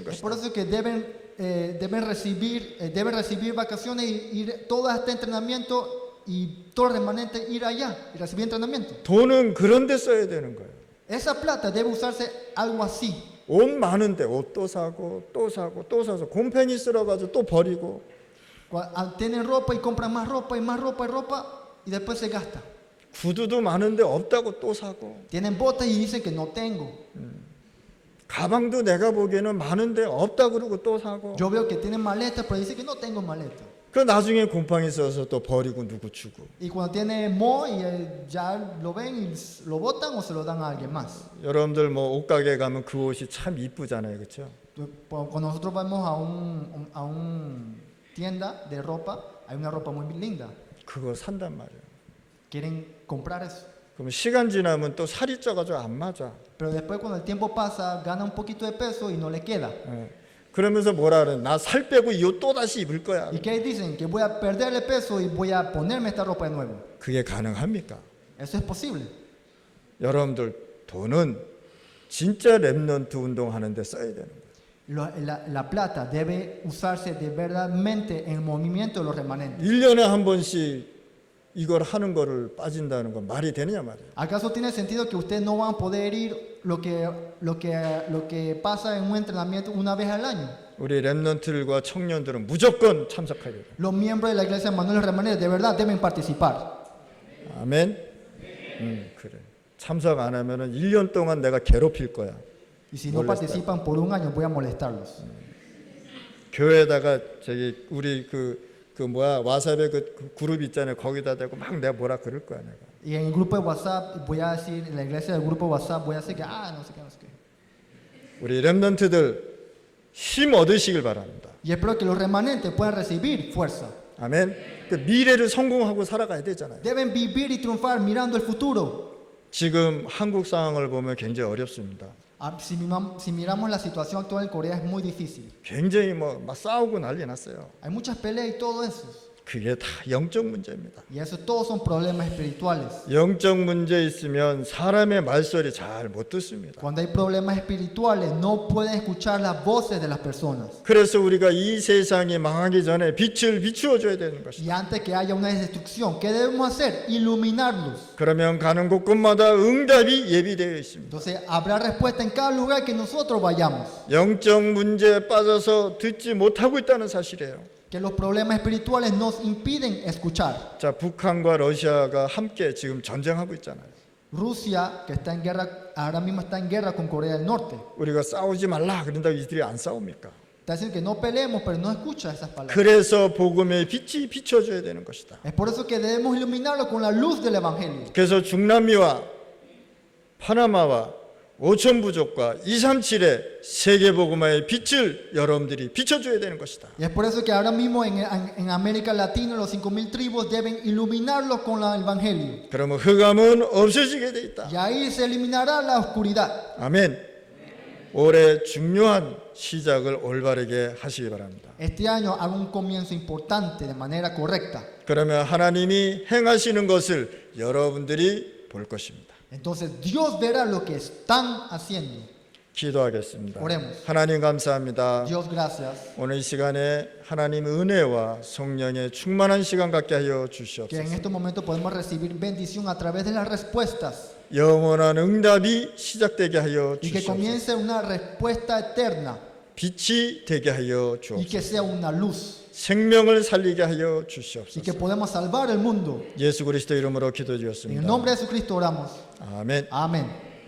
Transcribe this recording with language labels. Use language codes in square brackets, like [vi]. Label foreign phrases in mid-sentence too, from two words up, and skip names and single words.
[es] Es por [ko] 것이다. [es] eso que deben recibir vacaciones y ir todo este entrenamiento y todo el remanente ir allá y recibir entrenamiento. [ko] 돈은 그런 데 써야 되는 거예요. [es] Esa plata debe usarse algo así. [ko] 옷 많은데 옷도 사고 또 사고 또 사서 곰팡이 쓸어가지고 또 버리고. [es] Tienen ropa y compran más ropa y más ropa y ropa y después se gasta. [ko] 구두도 많은데 없다고 또 사고. [es] Tienen botas y dicen que no tengo. [ko] 가방도 내가 보기에는 많은데 없다 그러고 또 사고. [es] Yo veo que tienen maletas pero dicen que no tengo maleta. [ko] 그 나중에 곰팡이 써서 또 버리고 누구 주고. [es] Y cuando tiene moho y ya lo ven y lo botan o se lo dan a alguien más. [ko] 여러분들 뭐 옷가게 가면 그 옷이 참 이쁘잖아요, 그렇죠? [es] Cuando nosotros vamos a un tienda de ropa, hay una ropa muy linda. [ko] 그거 산단 말이에요. [es] Quieren comprar eso. [ko] 그럼 시간 지나면 또 살이 쪄가지고 안 맞아. [es] Pero después cuando el tiempo pasa, gana un poquito de peso y no le queda. [ko] 예. 그러면서 뭐라 그래? 나 살 빼고 이 옷 또 다시 입을 거야. [es] ¿Y qué dicen? Que voy a perderle peso y voy a ponerme esta ropa de nuevo. [ko] 그게 가능합니까? [es] Eso es posible. [ko] 여러분들 돈은 진짜 렘넌트 운동하는데 써야 되는 거예요. [es] La plata debe usarse de verdaderamente en el movimiento de los remanentes. [ko] 1년에 한 번씩 이걸 하는 거를 빠진다는 건 말이 되느냐 말이에요. [es] ¿Acaso tiene sentido que ustedes no van a poder ir lo que pasa en un entrenamiento una vez al año? [ko] 우리 렘넌트들과 청년들은 무조건 참석해야 돼요. [es] Los miembros de la iglesia Manuel Remanentes de verdad deben participar. [ko] 아멘. 그래. 참석 안 하면은 1년 동안 내가 괴롭힐 거야. [es] Y si no participan por un año voy a molestarlos. [ko] 교회에다가 저기 우리 그 와사비 그 그룹 있잖아요. 거기다 대고 막 내가 뭐라 그럴 거야 내가. [es] Y en el grupo de WhatsApp voy a decir, en la iglesia del grupo de WhatsApp voy a decir que no sé qué, no sé qué. [ko] 우리 렘넌트들 힘 얻으시길 바랍니다. [es] Y espero que los remanentes puedan recibir fuerza. [ko] 아멘. 그 미래를 성공하고 살아가야 되잖아요. [es] Deben vivir y triunfar mirando el futuro. [ko] 지금 한국 상황을 보면 굉장히 어렵습니다. [es] Si miramos la situación actual en Corea es muy difícil. [ko] 굉장히 막 싸우고 난리 났어요. [es] Hay muchas peleas y todo eso. [ko] 그게 다 영적 문제입니다. [es] Y eso todos son problemas espirituales. [ko] 영적 문제 있으면 사람의 말소리 잘 못 듣습니다. [es] Cuando hay problemas espirituales no pueden escuchar las voces de las personas. [ko] 그래서 우리가 이 세상이 망하기 전에 빛을 비추어 줘야 되는 것이다. [es] Y antes que haya una destrucción, ¿qué debemos hacer? Iluminarlos. [ko] 그러면 가는 곳곳마다 응답이 예비되어 있습니다. [es] Entonces habrá respuesta en cada lugar que nosotros vayamos. [ko] 영적 문제에 빠져서 듣지 못하고 있다는 사실이에요. [es] Que los problemas espirituales nos impiden escuchar. [ko] 자, 북한과 러시아가 함께 지금 전쟁하고 있잖아요. [es] Rusia, que está en guerra, ahora mismo está en guerra con Corea del Norte. [ko] 우리가 싸우지 말라 그런다고 이들이 안 싸웁니까? [es] Está diciendo que no peleemos, pero no escucha esas palabras. [ko] 그래서 복음의 빛이 비춰줘야 되는 것이다. [es] Es por eso que debemos iluminarlo con la luz del Evangelio. [ko] 그래서 중남미와 파나마와 오천부족과 237의 세계복음화의 빛을 여러분들이 비춰줘야 되는 것이다. [es] Y es por eso que ahora mismo en América Latina los 5,000 tribus deben iluminarlo con el Evangelio. [ko] 그러면 흑암은 없어지게 돼 있다. [es] Y ahí se eliminará la oscuridad. [ko] 아멘. 올해 중요한 시작을 올바르게 하시기 바랍니다. [es] Este año haga un comienzo importante de manera correcta. [ko] 그러면 하나님이 행하시는 것을 여러분들이 볼 것입니다. [es] Entonces Dios verá lo que están haciendo. [ko] 기도하겠습니다. [es] Oremos. [ko] 하나님 감사합니다. [es] Dios, gracias. [ko] 오늘 이 시간에 하나님의 은혜와 성령의 충만한 시간 갖게 하여 [es] Que en [ko] 주시옵소서. [es] estos momentos podemos recibir bendición a través de las respuestas. [ko] 영원한 응답이 시작되게 하여 [es] Y que [ko] 주시옵소서. [es] comience una respuesta eterna. [ko] 빛이 되게 하여 [es] Y [ko] 주옵소서. [es] que sea una luz. [ko] 생명을 살리게 하여 [es] Y que [ko] 주시옵소서. [es] podamos salvar el mundo. [ko] 예수 그리스도 이름으로 [es] En el [ko] 기도드렸습니다. [es] nombre de Jesucristo oramos. [ko] 아멘. [es] Amén.